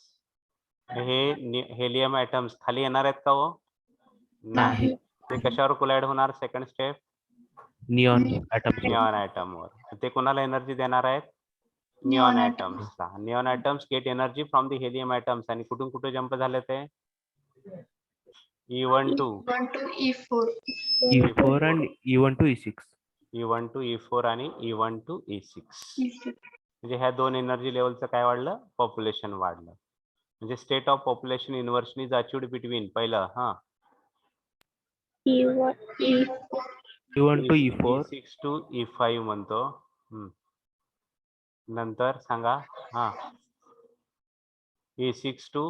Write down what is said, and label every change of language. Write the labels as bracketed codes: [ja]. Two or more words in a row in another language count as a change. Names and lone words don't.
[mr] हे [en] helium atoms [mr] खाली येणार आहेत का हो? नाही. ते कशावर कोलाइड होणार? [en] second step [mr] निऑन ॲटमवर. ते कोणाला एनर्जी देणार आहेत? निऑन ॲटम्सला. [en] neon atoms get energy from the helium atoms. [mr] आणि कुठून कुठे जंप झाले ते? [en] E1 to E4 and E1 to E6. E1 to E4 आणि E1 to E6. [mr] म्हणजे ह्या 2 एनर्जी लेवलचं काय वाढलं? पॉप्युलेशन वाढलं. [en] म्हणजे state of population inversion is achieved between पहिलं E1, E1 to E4. E6 to E5 [mr] म्हणतो. नंतर सांगा [en] E6 to